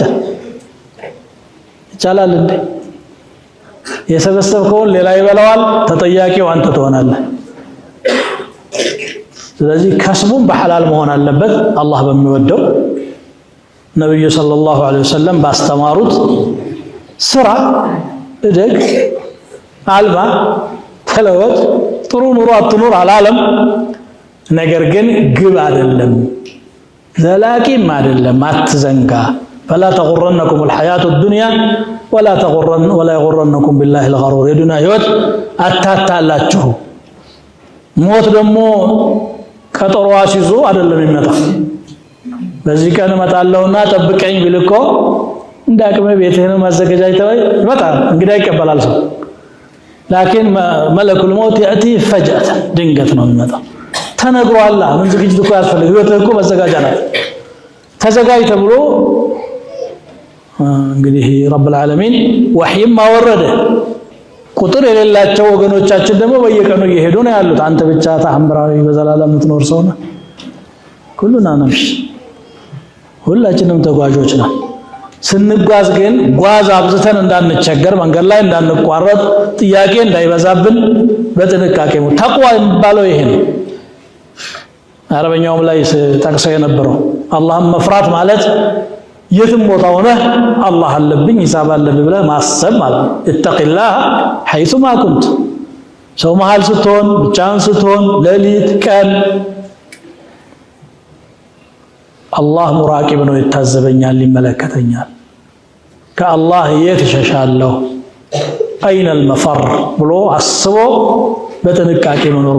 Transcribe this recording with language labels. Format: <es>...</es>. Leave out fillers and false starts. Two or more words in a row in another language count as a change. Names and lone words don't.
<am>ይቻላል እንዴ የሰበሰብከውን ሌላ ይበላዋል ተጠያቂው አንተ ትሆናለህ ስለዚህ ከስቡም በሐላል መሆን አለበት አላህ በሚወደው ነብዩ</am> <ar>صلى الله عليه وسلم</ar> <am>ባስተማሩት ስራ እደግ አልባ ተለወጥ ጥሩ ኑሮ አትኑር አላለም ነገር ግን ግብ አይደለም ዘላቂም አይደለም አትዘንጋ</am> <ar>فلا تغرنكم الحياة الدنيا ولا يغرنكم بالله الغرور</ar> <am>የዱንያ ህይወት አታታላችሁ ሞት ደግሞ ቀጠሮ አስይዞ አይደለም የሚመጣ በዚህ ቀን እመጣለሁና ጠብቀኝ ቢልኮ እንዳቅመ ቤትህን ማዘጋጃይተው ይመጣል እንግዲህ ይቀበላል ሰው</am> <ar>لكن ملك الموت ياتي فجأة</ar> <am>ድንገት ነው የሚመጣው ተነግሯል ምን ዝግጅት እኮ ያስፈልግ ህይወትህ እኮ መዘጋጃ ናት ተዘጋጅ ተብሎ እንግዲህ</am> <ar>رب العالمين</ar> <am>ወህይም አወረደ ቁጥር የሌላቸው ወገኖቻችን ደግሞ በየቀኑ እየሄዱ ነው ያሉት አንተ ብቻ ተሐምራዊ በዘላለም የምትኖር ሰው ነህ ሁሉና ነሽ ሁላችንም ተጓዦች ነን ስንጓዝ ግን ጓዝ አብዝተን እንዳንቸገር መንገድ ላይ እንዳንቋረጥ ጥያቄ እንዳይበዛብን በጥንቃቄ ነው ተቅዋ የሚባለው ይሄ ነው አረበኛውም ላይ ተቀሰየ ነበረው አላህን መፍራት ማለት የትም ቦታ ሆነ አላህ አለብኝ ሂሳብ አለብኝ ብለህ ማሰብ ማለት</am> <ar>اتق الله حيث ما كنت</ar> <am>ሰው መሃል ስትሆን ብቻህን ስትሆን ሌሊት ቀን አላህ ሙራቂብ ነው ይታዘበኛል ይመለከተኛል ከአላህ የተሸሻለው</am> <ar>أين المفر</ar> <am>ብሎ አስቦ በጥንቃቄ መኖር</am>